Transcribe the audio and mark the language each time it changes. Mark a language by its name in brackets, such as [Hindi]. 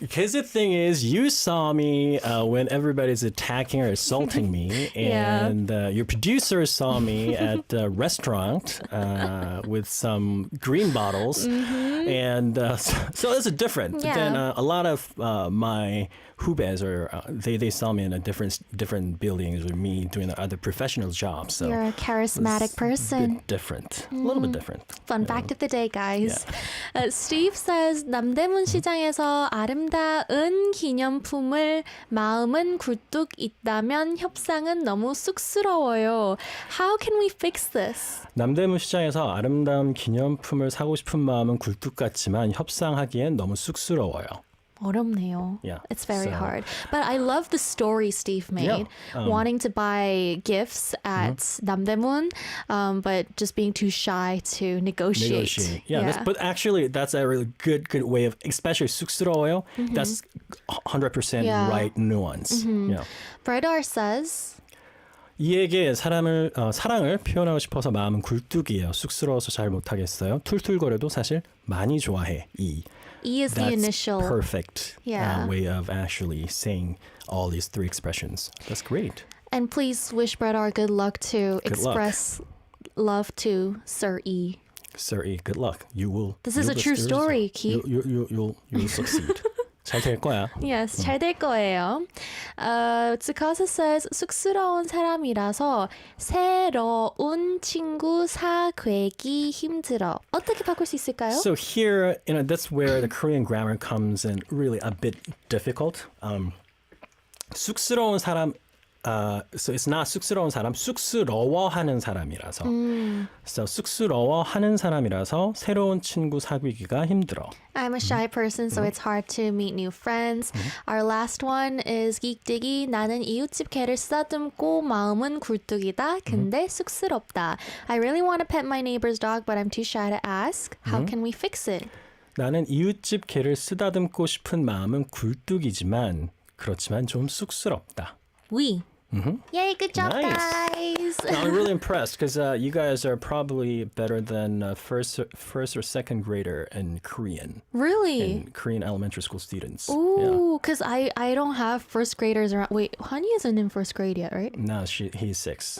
[English] Because the thing is, you saw me when everybody's attacking or assaulting me, and your producer saw me at a restaurant with some green bottles, and so it's different. Yeah. Then a lot of my hubes or they saw me in a different buildings with me doing other professional jobs. So You're a charismatic person. A bit different, a little bit different. Fun fact of the day, guys. Steve says, [Korean] 남대문 시장에서 아름다운 기념품을 마음은 굴뚝 있다면 협상은 너무 쑥스러워요. [English] How can we fix this? [Korean] 남대문 시장에서 아름다운 기념품을 사고 싶은 마음은 굴뚝 같지만 협상하기엔 너무 쑥스러워요. 어렵네요. [English] Yeah, It's very so- hard. But I love the story Steve made, wanting to buy gifts at 남대문, but just being too shy to negotiate. Yeah. But actually, that's a really good way of, especially 쑥스러워요. That's 100% right nuance. Yeah. Bredar says, [Korean] 이에게 사랑을 표현하고 싶어서 마음은 굴뚝이에요. 쑥스러워서 잘 못하겠어요. 툴툴거려도 사실 많이 좋아해. [English] E is the That's initial. perfect Yeah. way of actually saying all these three expressions. That's great. And please wish Bredar good luck to Good luck. express love to Sir E. Sir E, good luck. You will. This is a true story, Keith. You'll succeed. [Korean] 잘 될 거야. Yes, 잘 될 거예요. Tsukasa says, 쑥스러운 사람이라서 새로운 친구 사귀기 힘들어. 어떻게 바꿀 수 있을까요? [English] So here, that's where the Korean grammar comes in really a bit difficult. [Korean] 쑥스러운 사람, [English] so it's not [Korean] 쑥스러운 사람, 쑥스러워하는 사람이라서. So 쑥스러워하는 사람이라서 새로운 친구 사귀기가 힘들어. [English] I'm a shy person, so it's hard to meet new friends. Our last one is 긱디기. [Korean] 나는 이웃집 개를 쓰다듬고 마음은 굴뚝이다. 근데 쑥스럽다. [English] I really want to pet my neighbor's dog, but I'm too shy to ask. How can we fix it? [Korean] 나는 이웃집 개를 쓰다듬고 싶은 마음은 굴뚝이지만 그렇지만 좀 쑥스럽다. [English] We. Yay, good job, Nice. guys. No, I'm really impressed because you guys are probably better than first or second grader in Korean. Really? In Korean elementary school students. Ooh, because I don't have first graders around. Wait, Honey isn't in first grade yet, right? No, he's 6.